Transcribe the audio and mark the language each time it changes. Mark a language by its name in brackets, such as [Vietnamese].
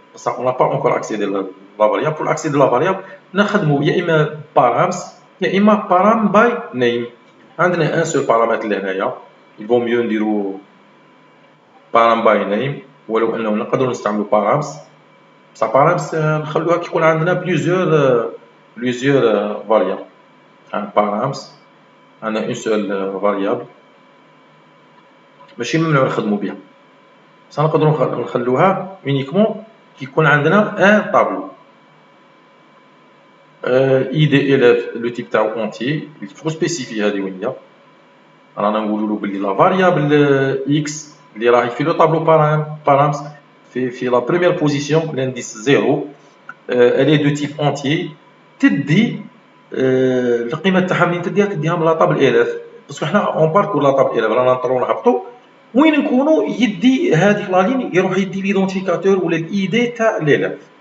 [French] Ça, on n'a pas encore accédé à la variable. Pour accéder à la variable, [Arabic] نخدمو يا إما [French] params يا إما param by name. [Arabic] عندنا un seul paramètre لهنايا. [French] Il vaut mieux [Arabic] نديرو param by name ولو أنه نقدروا نستعملو params. بصح params نخلوها كي يكون عندنا plusieurs variables. params عندنا une seule variable. ماشي ممنوع نخدمو بها. بصح نقدروا نخلوها uniquement كي يكون عندنا un tableau. [French] id élève le type تاعو entier. Il faut spécifier [Arabic] هذه وين هي. رانا نقولوا له بلي لا فاريابل x اللي راهي في لو طابلو params في لا [French] première position l'indice 0 elle est de type entier [Arabic] تدي القيمه تاعها منين تديها من لا طابل élève باسكو حنا اون باركور لا طابل élève رانا نطرو نهبطوا وين نكونوا يدي هذيك لا لين يروح يدي ليدونتيفيكاتور ولا الاي دي تاع l'élève